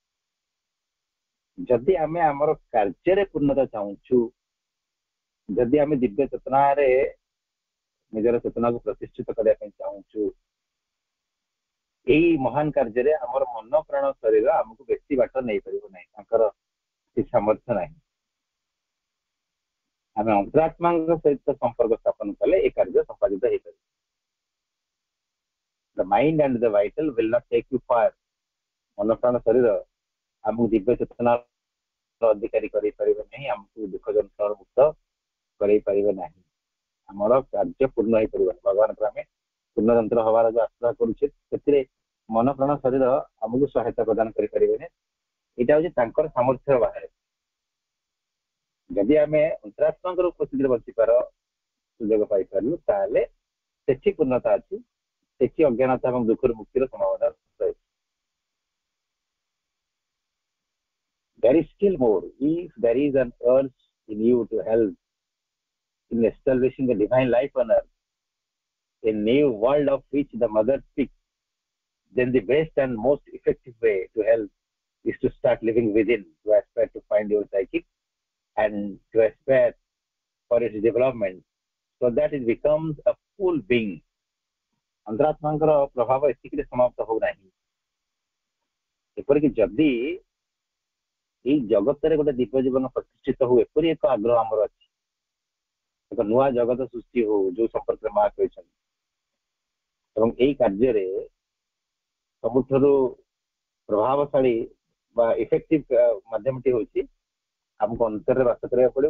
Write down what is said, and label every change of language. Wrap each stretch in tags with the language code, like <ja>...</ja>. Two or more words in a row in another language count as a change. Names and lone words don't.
<or>ଯଦି ଆମେ ଆମର କାର୍ଯ୍ୟରେ ପୂର୍ଣ୍ଣତା ଚାହୁଁଛୁ, ଯଦି ଆମେ ଦିବ୍ୟ ଚେତନାରେ ନିଜର ଚେତନାକୁ ପ୍ରତିଷ୍ଠିତ କରିବା ପାଇଁ ଚାହୁଁଛୁ, ଏଇ ମହାନ କାର୍ଯ୍ୟରେ ଆମର ମନ ପ୍ରାଣ ଶରୀର ଆମକୁ ବେଶୀ ବାଟ ନେଇପାରିବ ନାହିଁ, ତାଙ୍କର ସେ ସାମର୍ଥ୍ୟ ନାହିଁ। ଆମେ ଅନ୍ତରାତ୍ମାଙ୍କ ସହିତ ସମ୍ପର୍କ ସ୍ଥାପନ କଲେ ଏ କାର୍ଯ୍ୟ ସମ୍ପାଦିତ ହେଇପାରିବ।</or> <en>The mind and the vital will not take you far.</en> <or>ମନ ପ୍ରାଣ ଶରୀର ଆମକୁ ଦିବ୍ୟ ଚେତନା ଅଧିକାରୀ କରିପାରିବେ ନାହିଁ, ଆମକୁ ଦୁଃଖ ଯନ୍ତ୍ରଣା ମୁକ୍ତ କରାଇ ପାରିବେ ନାହିଁ, ଆମର କାର୍ଯ୍ୟ ପୂର୍ଣ୍ଣ ହେଇପାରିବନି। ଭଗବାନଙ୍କର ଆମେ ପୂର୍ଣ୍ଣଯନ୍ତ୍ର ହବାର ଯୋଉ ଆଶ୍ରା କରୁଛେ ସେଥିରେ ମନ ପ୍ରାଣ ଶରୀର ଆମକୁ ସହାୟତା ପ୍ରଦାନ କରିପାରିବେନି। ଏଇଟା ହଉଛି ତାଙ୍କର ସାମର୍ଥ୍ୟ ବାହାରେ। ଯଦି ଆମେ ଅନ୍ତରାତ୍ମାଙ୍କର ଉପସ୍ଥିତିରେ ବଞ୍ଚିବାର ସୁଯୋଗ ପାଇପାରିଲୁ ତାହେଲେ ସେଠି ପୂର୍ଣ୍ଣତା ଅଛି, ସେଠି ଅଜ୍ଞାନତା ଏବଂ ଦୁଃଖରୁ ମୁକ୍ତିର ସମ୍ଭାବନା ରହିଛି।</or> <en>There is still more. If there is an urge in you to help in establishing the divine life on earth, a new world of which the mother speaks, then the best and most effective way to help is to start living within, to aspire to find your psychic and to aspire for its development so that it becomes a full being.</en> <or>ଅନ୍ତରାତ୍ମାଙ୍କର ପ୍ରଭାବ ଏତିକିରେ ସମାପ୍ତ ହଉନାହିଁ। ଏପରିକି ଯଦି ଏଇ ଜଗତରେ ଗୋଟେ ଦିବ୍ୟ ଜୀବନ ପ୍ରତିଷ୍ଠିତ ହଉ, ଏପରି ଏକ ଆଗ୍ରହ ଆମର ଅଛି, ଏକ ନୂଆ ଜଗତ ସୃଷ୍ଟି ହଉ ଯୋଉ ସମ୍ପର୍କରେ ମା କହିଛନ୍ତି, ଏବଂ ଏଇ କାର୍ଯ୍ୟରେ ସବୁଠାରୁ ପ୍ରଭାବଶାଳୀ ବା ଇଫେକ୍ଟିଭ ମାଧ୍ୟମଟି ହଉଛି ଆମକୁ ଅନ୍ତରରେ ବାସ କରିବାକୁ ପଡିବ।</or>